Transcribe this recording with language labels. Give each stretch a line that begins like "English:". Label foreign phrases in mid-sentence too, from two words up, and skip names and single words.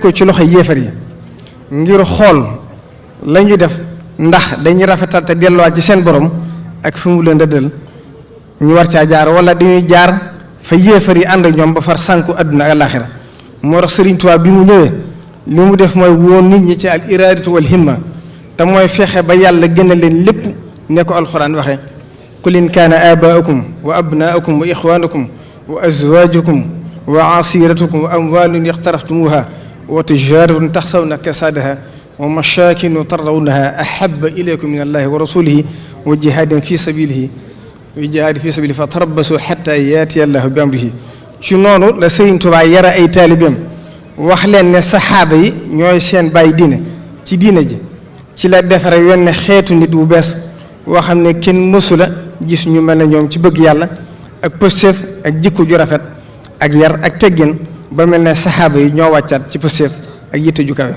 Wolof: ko ci loxoy yéefar yi ngir xool la ñuy def ndax dañuy rafetal te delluwaat ci seen borom ak fi mu leen dëddal ñu war caa jaar wala dañuy jaar fa yéefar yi ànd ak ñoom ba far sànku adduna ak alaaxira moo tax Serigne Touba bi mu ñëwee li mu def mooy woon nit ñi ci
Arabic: الإرادة والهمة
Wolof: te mooy fexe ba yàlla gën a leen lépp ne ko alxuraan waxee
Arabic: قل إن كان آباؤكم وأبناؤكم وإخوانكم وأزواجكم وعشيرتكم وأموال اقترفتموها وتجارة تخشون كسادها ومساكن ترضونها أحب إليكم من الله ورسوله وجهاد في سبيله فتربصوا حتى يأتي الله بأمره
Wolof: ci noonu la Sëriñ Tuubaa yara ay taalibeem wax leen ne saxaaba yi ñooy seen bàyyi diine ci diine ji ci la defare wenn xeetu nit wu bees woo xam ne kenn mësula gis ñu mel ne ñoom ci bëgg yàlla ak pëstéef ak jikko ju rafet ak yar ak teggin ba mel ne saxaaba yi ñoo wàccaat ci pëstéef ak yitte ju kawe.